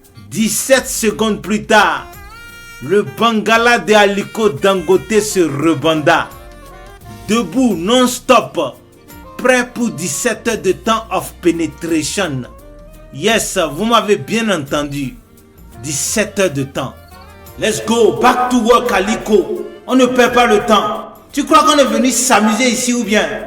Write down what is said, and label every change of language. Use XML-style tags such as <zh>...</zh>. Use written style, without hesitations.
<fr>17 secondes plus tard, le bangala de Aliko Dangote se rebanda. Debout non-stop, prêt pour 17 heures de temps</fr> <en>of penetration.</en> <fr>Yes, vous m'avez bien entendu. 17 heures de temps.</fr> <en>Let's go, back to work Aliko.</en> <fr>On ne perd pas le temps. Tu crois qu'on est venu s'amuser ici ou bien?</fr>